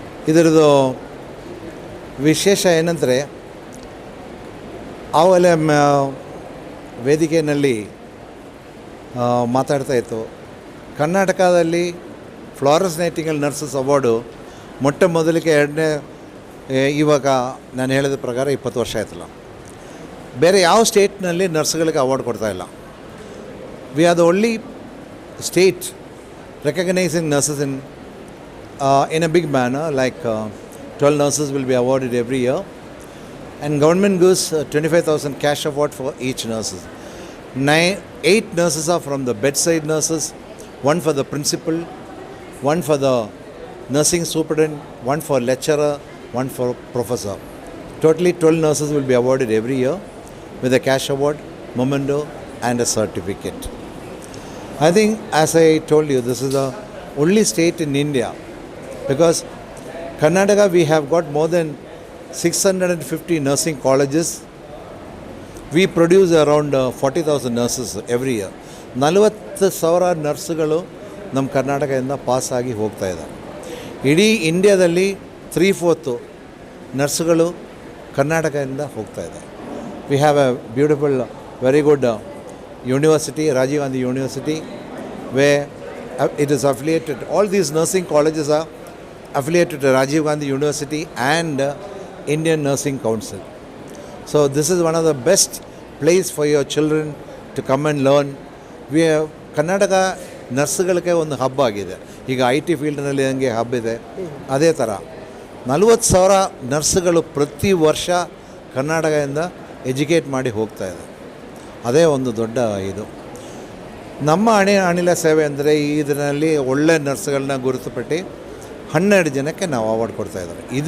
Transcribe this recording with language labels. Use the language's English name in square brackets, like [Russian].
[Kannada] ಇದರದ್ದು ವಿಶೇಷ ಏನಂದರೆ, ಅವೆಲ್ಲ ವೇದಿಕೆಯಲ್ಲಿ ಮಾತಾಡ್ತಾ ಇತ್ತು, ಕರ್ನಾಟಕದಲ್ಲಿ ಫ್ಲಾರೆನ್ಸ್ ನೈಟಿಂಗೇಲ್ ನರ್ಸಸ್ ಅವಾರ್ಡು ಮೊಟ್ಟ ಮೊದಲಿಗೆ ಇವಾಗ ನಾನು ಹೇಳಿದ ಪ್ರಕಾರ 20 ವರ್ಷ ಆಯ್ತಲ್ಲ, ಬೇರೆ ಯಾವ ಸ್ಟೇಟ್ನಲ್ಲಿ ನರ್ಸ್ಗಳಿಗೆ award ಕೊಡ್ತಾಯಿಲ್ಲ. [English] We are the only state recognising nurses in a big manner, like 12 nurses will be awarded every year, and government gives 25,000 cash award for each nurses. 8 nurses are from the bedside nurses, 1 for the principal, 1 for the nursing superintendent, 1 for lecturer, 1 for professor. Totally 12 nurses will be awarded every year with a cash award, memento and a certificate. I think, as I told you, this is the only state in India, because Karnataka we have got more than 650 nursing colleges. We produce around 40,000 nurses every year. [Kannada] 40,000 ನರ್ಸ್ಗಳು ನಮ್ಮ ಕರ್ನಾಟಕದಿಂದ pass ಆಗಿ ಹೋಗ್ತಾ ಇದ್ದಾರೆ. ಇಡೀ ಇಂಡಿಯಾದಲ್ಲಿ 3/4 ನರ್ಸ್ಗಳು ಕರ್ನಾಟಕದಿಂದ ಹೋಗ್ತಾ ಇದ್ದಾರೆ. [English] We have a beautiful, very good university, Rajiv Gandhi University, where it is affiliated. All these nursing colleges are affiliated to Rajiv Gandhi University and Indian Nursing Council. So this is one of the best place for your children to come and learn. We have [Kannada] Karnataka ನರ್ಸ್ಗಳಿಗೆ ಒಂದು hub ಆಗಿದೆ. ಈಗ IT ಫೀಲ್ಡ್ನಲ್ಲಿ ಹೆಂಗೆ hub ಇದೆ, ಅದೇ ಥರ 40,000 ನರ್ಸ್ಗಳು ಪ್ರತಿ ವರ್ಷ ಕರ್ನಾಟಕದಿಂದ ಎಜುಕೇಟ್ ಮಾಡಿ ಹೋಗ್ತಾ ಇದೆ. ಅದೇ ಒಂದು ದೊಡ್ಡ ಇದು. ನಮ್ಮ ಅನಿಲ ಸೇವೆ ಅಂದರೆ ಇದರಲ್ಲಿ ಒಳ್ಳೆ ನರ್ಸ್ಗಳನ್ನ ಗುರುತುಪಟ್ಟು 12 ಜನಕ್ಕೆ ನಾವು ಅವಾರ್ಡ್ ಕೊಡ್ತಾಯಿದ್ದಾರೆ.